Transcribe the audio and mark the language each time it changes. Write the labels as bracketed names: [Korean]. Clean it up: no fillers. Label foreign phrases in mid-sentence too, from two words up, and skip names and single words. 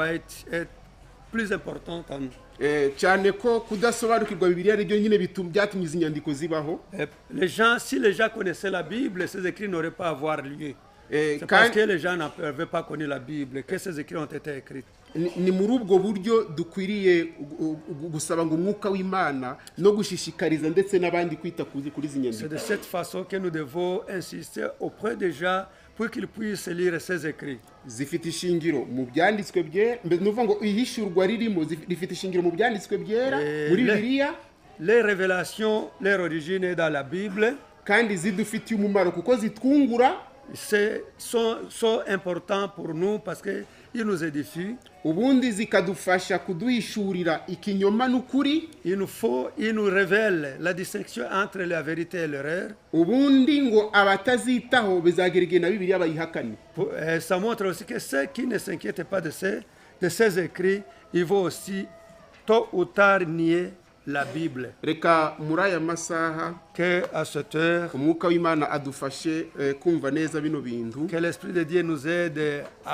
[French] White est plus important en nous. [Kinyarwanda] Cyane ko kudasobanukirwa Bibiliya ari byo nyine byatumye izi nyandiko zibaho. [French] Si les gens connaissaient la Bible, ces écrits n'auraient pas à avoir lieu. C'est parce que les gens n'avaient pas connu la Bible que ces écrits ont été écrits. [Kinyarwanda] Ni muri ubwo buryo dukwiriye gusaba ngo umwuka w'Imana no gushishikariza ndetse n'abandi kwita kuri izi nyandiko. [French] C'est de cette façon que nous devons insister auprès des gens pour qu'ils puissent lire ces écrits. [Kinyarwanda] Zifite ishingiro mu byanditswe byera, nuvuga ngo ihishurwa ririmo rifite ishingiro mu byanditswe byera muri Bibiliya. [French] Les révélations, leur origine est dans la Bible. [Kinyarwanda] Kandi zidufitiye umumaro kuko zitwungura. [French] Sont importants pour nous parce que ils nous édifient. [Kinyarwanda] Ubundi zikadufasha kuduhishurira ikinyoma n'ukuri. [French] Il nous révèle la distinction entre la vérité et l'erreur. [Kinyarwanda] Ubundi ngo abatazitaho bizagerege na Bibiliya bayihakane. [French] Ça montre aussi que ceux qui ne s'inquiètent pas de ces écrits, ils vont aussi tôt ou tard nier la Bible. [Kinyarwanda] Reka muri aya masaha [French] que à cette heure [Kinyarwanda] umwuka w'Imana adufashe kumva neza bino bintu. [French] Que l'esprit de Dieu nous aide à